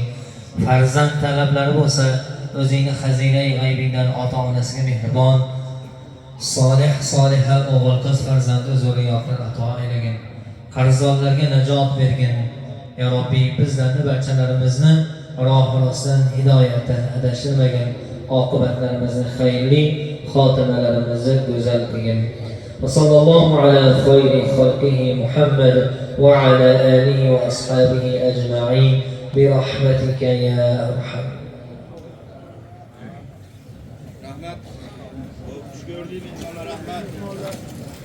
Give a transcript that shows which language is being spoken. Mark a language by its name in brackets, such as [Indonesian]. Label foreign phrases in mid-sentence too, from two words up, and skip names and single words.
[Uzbek] Farzand talablari bo'lsa, o'zingni xazina-i g'aybingdan ota-onasiga mehribon, solih o'g'il qiz farzandi zurriyotlar ato aylagin. Qarzdorlarga najot bergin. Ya Robbiy, bizlarni barchalarimizni roh rostdan hidoyatdan adashtirmagin. Oqibatlarimizni xayrli, xotimalarimizni go'zal qilgin. [Arabic] وصلى الله على خير خلقه محمد وعلى آله وأصحابه أجمعين برحمتك يا أرحم. [Uzbek] Rahmat. [Turkish] Hoş gördüğün insanlara rahmet.